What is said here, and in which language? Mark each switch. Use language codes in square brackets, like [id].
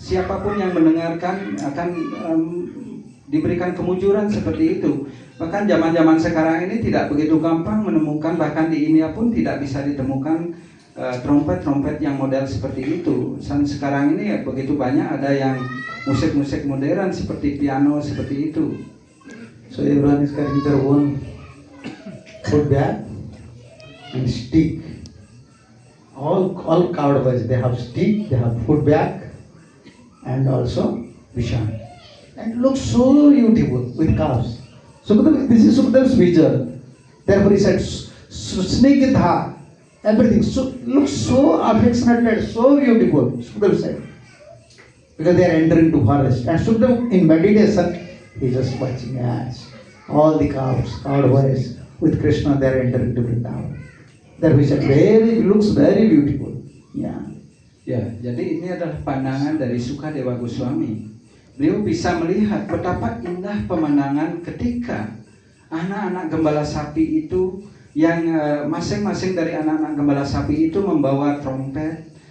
[id] Siapapun yang mendengarkan akan diberikan kemujuran seperti itu. Bahkan zaman-zaman sekarang ini tidak begitu gampang menemukan, bahkan di India pun tidak bisa ditemukan trompet-trompet yang model seperti itu. Dan sekarang ini begitu banyak ada yang musik-musik modern seperti piano seperti itu. [en] So everyone is carrying their own food bag and stick. All coward boys, they have stick, they have food bag, and also vishan. And it looks so beautiful with calves. This is Sukadev's vision. Therefore he said, Snigdha, everything looks so affectionate, so beautiful, Sukadev said. Because they are entering to forest. And Sukadev in meditation, he just watching as all the calves, coward boys, with Krishna, they are entering to Vrindavan. That we said, looks very beautiful. Yeah. [id] Ya, jadi ini adalah pandangan dari Sukadewa Goswami. Beliau bisa melihat betapa indah pemandangan ketika anak-anak gembala sapi itu yang masing-masing dari anak-anak gembala sapi itu membawa trompet,